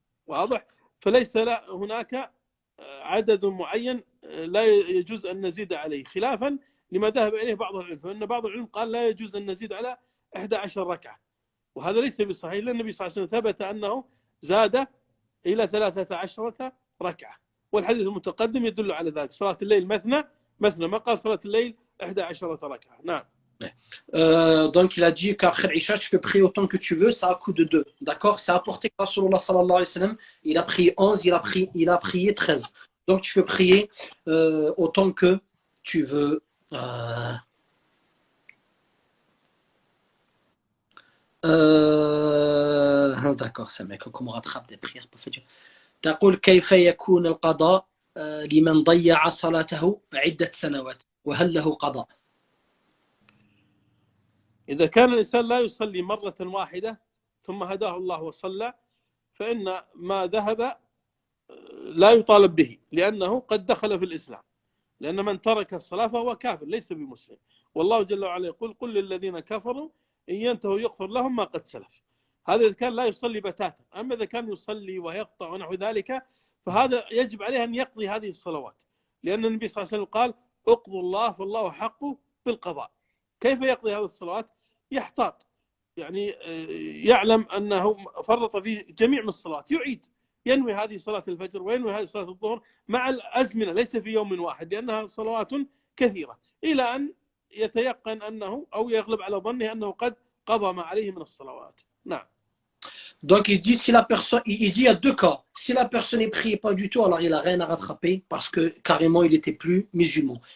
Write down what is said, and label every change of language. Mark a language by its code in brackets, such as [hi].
[ar] واضح؟ فليس هناك عدد معين لا يجوز أن نزيد عليه، خلافا لما ذهب إليه بعض العلم، فإن بعض العلم قال لا يجوز أن نزيد على 11 ركعة، وهذا ليس بصحيح، لأن النبي صلى الله عليه وسلم ثبت أنه زاد إلى 13 ركعة، والحديث المتقدم يدل على ذلك. صلاة الليل مثنى مثنى، ما قال صلاة الليل 11 ركعة. نعم. [fr] Donc il a dit qu'après l'Isha tu peux prier autant que tu veux, ça à coup de 2. D'accord? C'est apporté que Rasulullah sallallahu alayhi wa sallam, il a prié 11, il a prié 13. Donc tu peux prier autant que tu veux. D'accord, ça mec, comment on rattrape des prières pas fait. [ar] تقول كيف يكون القضاء لمن ضيع صلاته عدة سنوات وهل له قضاء؟ إذا كان الإنسان لا يصلي مرة واحدة ثم هداه الله وصلى، فإن ما ذهب لا يطالب به، لأنه قد دخل في الإسلام، لأن من ترك الصلاة فهو كافر ليس بمسلم، والله جل وعلا يقول قل للذين كفروا إن ينتهوا يغفر لهم ما قد سلف. هذا إذا كان لا يصلي بتاتا، أما إذا كان يصلي ويقطع ونحو ذلك فهذا يجب عليه أن يقضي هذه الصلوات، لأن النبي صلى الله عليه وسلم قال اقضوا الله فالله حق بالقضاء. كيف يقضي هذه الصلوات؟ يحتاط، يعني يعلم أنه فرط في جميع من الصلوات، يعيد، ينوي هذه صلاة الفجر وينوي هذه صلاة الظهر مع الأزمنة، ليس في يوم واحد، لأنها صلوات كثيرة، إلى أن يتيقن أنه أو يغلب على ظنه أنه قد قضى ما عليه من الصلوات. نعم. [fr] Donc il dit si la personne, il dit il y a deux cas. Si la personne ne priait pas du tout, alors il n'a rien à rattraper parce que carrément il n'était plus musulman.